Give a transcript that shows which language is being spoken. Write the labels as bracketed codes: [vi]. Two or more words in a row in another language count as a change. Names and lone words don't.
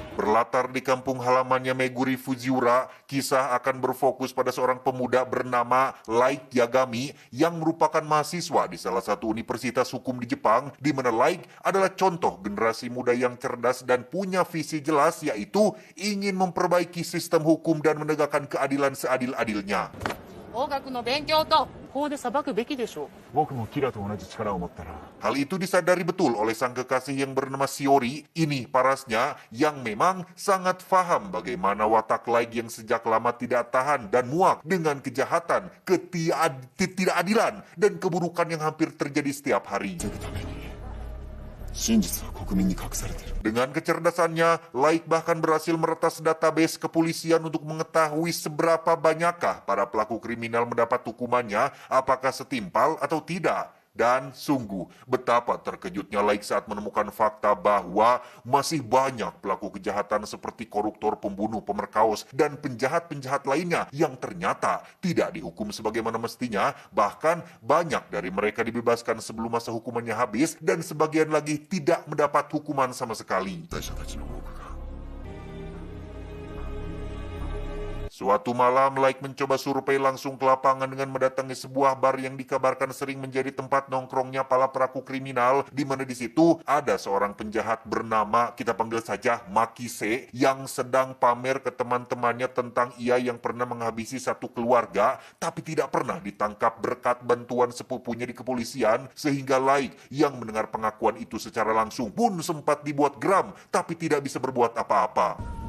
[id] Berlatar di kampung halamannya Meguri Fujiura, kisah akan berfokus pada seorang pemuda bernama Light Yagami yang merupakan mahasiswa di salah satu universitas hukum di Jepang, di mana Light adalah contoh generasi muda yang cerdas dan punya visi jelas, yaitu ingin memperbaiki sistem hukum dan menegakkan keadilan seadil-adilnya. [ja] 法学の勉強と法で裁くべきでしょう。僕もキラと同じ力を持ったら [id] Hal itu disadari betul oleh sang kekasih yang bernama Shiori, ini parasnya yang memang sangat paham bagaimana watak Light yang sejak lama tidak tahan dan muak dengan kejahatan, ketidakadilan, dan keburukan yang hampir terjadi setiap hari. [ja] 真実は国民に隠されてる [id] Dengan kecerdasannya, Light bahkan berhasil meretas database kepolisian untuk mengetahui seberapa banyakkah para pelaku kriminal mendapat hukumannya, apakah setimpal atau tidak. Dan sungguh, betapa terkejutnya Light saat menemukan fakta bahwa masih banyak pelaku kejahatan seperti koruptor, pembunuh, pemerkaos, dan penjahat-penjahat lainnya yang ternyata tidak dihukum sebagaimana mestinya. Bahkan banyak dari mereka dibebaskan sebelum masa hukumannya habis, dan sebagian lagi tidak mendapat hukuman sama sekali. [ja] 被害者たちの多くが [id] Suatu malam, Light mencoba survei langsung ke lapangan dengan mendatangi sebuah bar yang dikabarkan sering menjadi tempat nongkrongnya para pelaku kriminal, di mana di situ ada seorang penjahat bernama, kita panggil saja Makise, yang sedang pamer ke teman-temannya tentang ia yang pernah menghabisi satu keluarga, tapi tidak pernah ditangkap berkat bantuan sepupunya di kepolisian, sehingga Light yang mendengar pengakuan itu secara langsung pun sempat dibuat geram, tapi tidak bisa berbuat apa-apa.